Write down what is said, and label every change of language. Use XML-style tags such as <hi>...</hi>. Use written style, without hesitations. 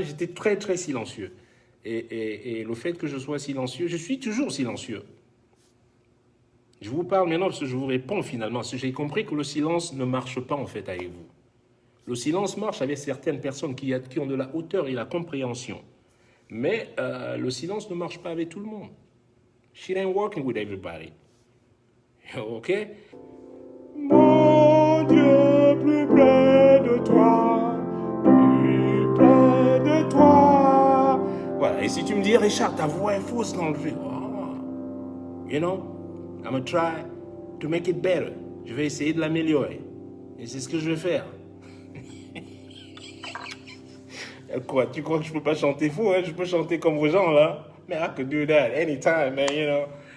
<fr>J'étais très, très silencieux. Et le fait que je sois silencieux, je suis toujours silencieux. Je vous parle maintenant parce que je vous réponds finalement. Parce que j'ai compris que le silence ne marche pas en fait avec vous. Le silence marche avec certaines personnes qui ont de la hauteur et la compréhension. Mais le silence ne marche pas avec tout le monde.</fr> <en>Shit ain't working with everybody. OK?</en> <fr>Mon Dieu, plus près de toi, plus près de toi. Voilà, et si tu me dis, Richard, ta voix est fausse dans le jeu.</fr> <en>Oh, you know, I'm gonna try to make it better.</en> <fr>Je vais essayer de l'améliorer. Et c'est ce que je vais faire. Quoi, tu crois que je peux pas chanter faux, hein? Je peux chanter comme vos gens, là.</fr> <en>Mais I could do that anytime, man, you know.</en>